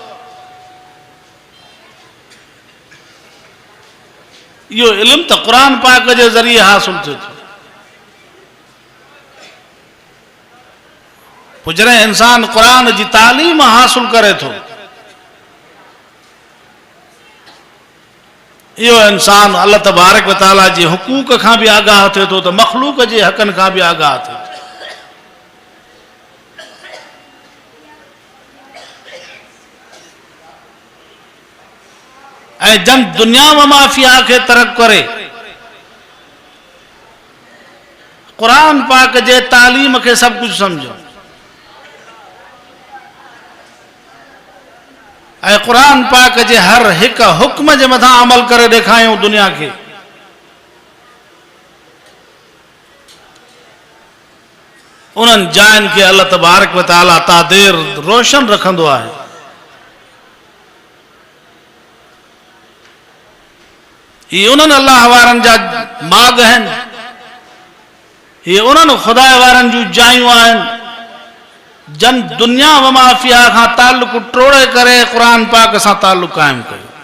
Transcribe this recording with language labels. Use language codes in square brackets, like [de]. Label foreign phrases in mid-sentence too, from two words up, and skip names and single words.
[sd] इहो इल्मु त क़ुरान पाक जे ज़रिए हासिल थिए थो। पोइ जॾहिं इंसान क़ुरान जी तालीम हासिल करे थो, इहो इंसान [ar] الله تبارك و تعالى [sd] जे हुकूक खां बि आगाह थिए थो, त मख़लूक जे हक़नि खां बि आगाह थिए थो। ऐं जन [ar] الدنيا و ما فيها [sd] खे तरक करे क़ुरान पाक जे तालीम खे सभु कुझु सम्झो ऐं क़ुरान पाक जे हर हिकु हुक्म जे मथां अमल करे ॾेखारियूं दुनिया खे। उन्हनि जायुनि खे [ar] الله تبارك و تعالى [sd] तादेर रोशन रखंदो आहे। ये उन्हनि अल्लाह वारनि जा माग आहिनि, ये उन्हनि ख़ुदा वारनि जूं जायूं आहिनि जन [ar] الدنيا و ما فيها [sd] खां ताल्लुक़ टोड़े करे क़ुरान पाक सां ताल्लुक़ क़ाइमु कयो।